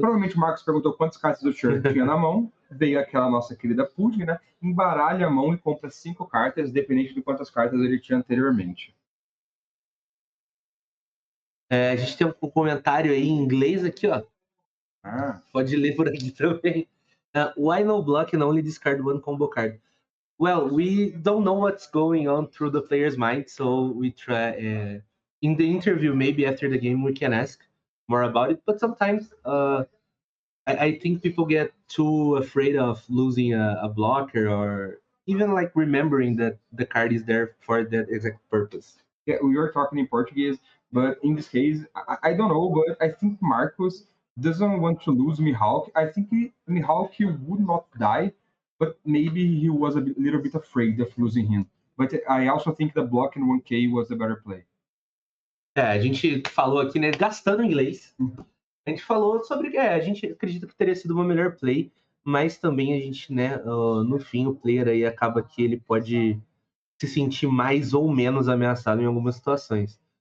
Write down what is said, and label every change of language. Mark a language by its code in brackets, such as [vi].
[pt] Provavelmente o Marcos perguntou quantas cartas do Chur tinha na mão. Veio aquela nossa querida Pudge, né? Embaralha a mão e compra 5 cartas, dependente de quantas cartas ele tinha anteriormente. A gente tem um comentário aí em inglês aqui, ó. Pode ler por aqui também. [en] Why no block and only discard one combo card? Well, we don't know what's going on through the player's mind, so we try in the interview, maybe after the game, we can ask more about it. But sometimes I think people get too afraid of losing a blocker or even like remembering that the card is there for that exact purpose. Yeah, we were talking in Portuguese, but in this case, I don't know, but I think Marcos doesn't want to lose Mihawk. I think Mihawk would not die, but maybe he was a little bit afraid of losing him. But I also think the block in 1K was the better play. [pt] A gente falou aqui, né, gastando inglês. A gente falou sobre, a gente acredita que teria sido uma melhor play, mas também a gente, né, no fim, o player aí acaba que ele pode se sentir mais ou menos ameaçado em algumas situações.